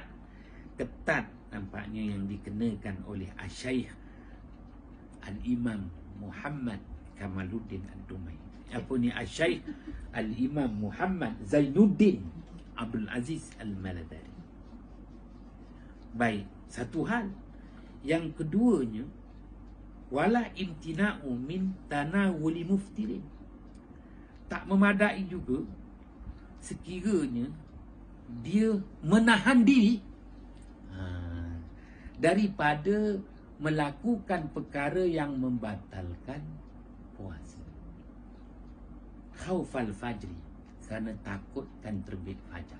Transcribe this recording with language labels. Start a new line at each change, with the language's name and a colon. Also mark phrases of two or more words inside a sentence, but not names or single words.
Malay: Ketat nampaknya yang dikenakan oleh Asy-Syaikh Al-Imam Muhammad Kamaluddin Ad-Dumail. Apa ni Asy-Syaikh Al-Imam Muhammad Zainuddin Abdul Aziz Al-Maladari. Baik, satu hal. Yang keduanya,
Arabic: ولا امتناع من تناول مفطر.
Malay: Tak memadai juga sekiranya dia menahan diri daripada melakukan perkara yang membatalkan puasa.
Arabic: خوف الفجر,
Malay: kerana takutkan terbit fajar.